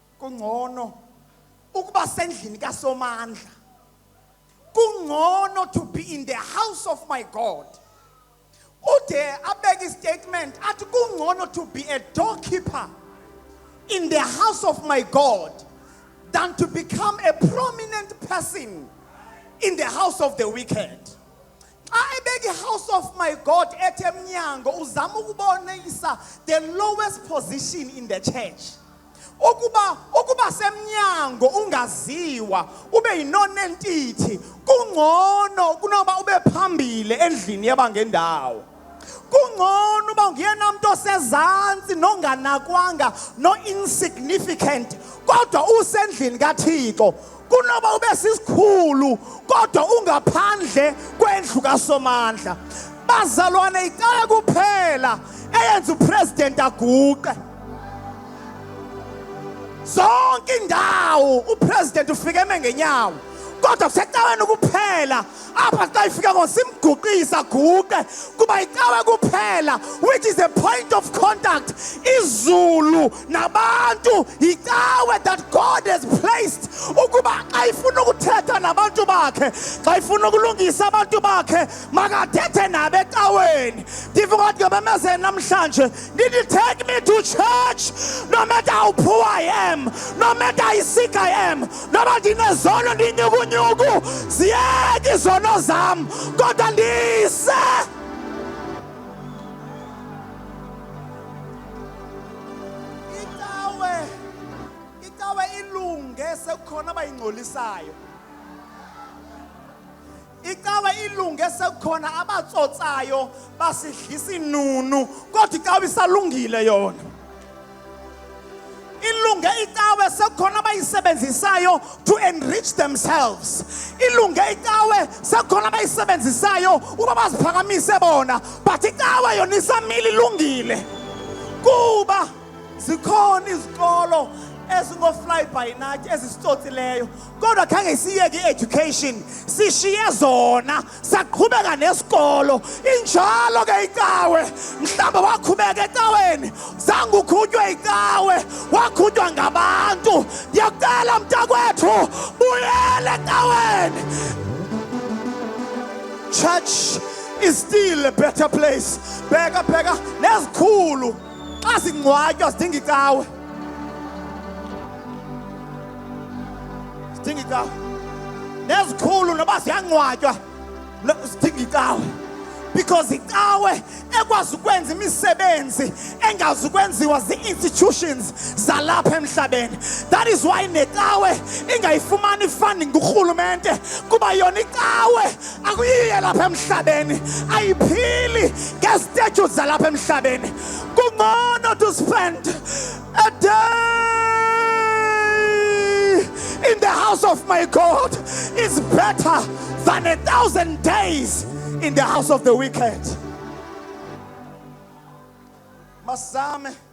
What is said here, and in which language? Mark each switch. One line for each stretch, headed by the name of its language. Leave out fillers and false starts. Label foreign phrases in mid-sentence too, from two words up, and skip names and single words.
Xhosa: kungcono ukuba sendlini kaSomandla.
English: Kungcono to be in the house of my God.
Xhosa: Ude abeke statement athi kungcono
English: to be a doorkeeper in the house of my God than to become a prominent person in the house of the wicked. The house of my God
Xhosa: etemnyango uzama ukubonisa
English: the lowest position in the church.
Xhosa: Ukuba semnyango ungaziwa ube yinonentity kungcono kunoba ube phambili endlini yabangendawo. Kungcono uba ungena umuntu osezantsi nonganakwanga no insignificant kodwa usendlini kaThixo kunoba ube sisikhulu kodwa ungaphandle kwendlu kaSomandla. Bazalwane icala kuphela eyenza upresident aguqe. Zonke indawo upresident ufike ngenyawo kodwa kusecaweni kuphela apha xa ifika ngosimguqisa guqe kuba icawe kuphela
English: which is a point of contact
Xhosa: izulu nabantu icawe
English: that God has placed
Xhosa: ukuba xa ifuna ukuthetha nabantu bakhe xa ifuna ukulungisa abantu bakhe makathethe nabo ecaweni. Ndifuna ukuthi ngebemezeni namhlanje
English: need take me to church no matter how poor I am, no matter how sick I am,
Xhosa: noba ndinezono ndinyukunyuku ziyeke izono zam kodwa ndise. Icawe ilunge sekukhona abayingcolisayo. Icawe ilunge sekukhona abatsotsayo basidlisa inunu kodwa icawe isalungile yona. Ilunge icawe sekukhona abayisebenzisayo
English: to enrich themselves.
Xhosa: Ilunge icawe sekukhona abayisebenzisayo uba baziphakamise bona but icawe yona isamile ilungile. Kuba zikhona izikolo ezingo-
English: fly by night
Xhosa: ezisitsotsileyo kodwa khange siyeke i-education sishiye zona saqhubeka nesikolo. Injalo ke icawe mhlawumbe waqhubeka ecaweni zange uqhutywe icawe waqhutywa ngabantu. Ndiyakucela mntakwethu buyele ecaweni.
English: Church is still a better place.
Xhosa: Bheka nezikhulu xa zingcwatywa zidinga icawe. Zidinga icawe. Nezikhulu noba ziyangcwatywa zidinga icawe. Because icawe ekwazi ukwenza imisebenzi engazi ukwenziwa zi-institutions zalapha emhlabeni. That is why necawe ingayifumani funding kurhulumente kuba yona icawe akuyiye lapha emhlabeni ayiphili ngestatutes zalapha emhlabeni.
English: Kungcono to spend a day in the house of my God is better than 1,000 days in the house of the wicked.
Xhosa: Masame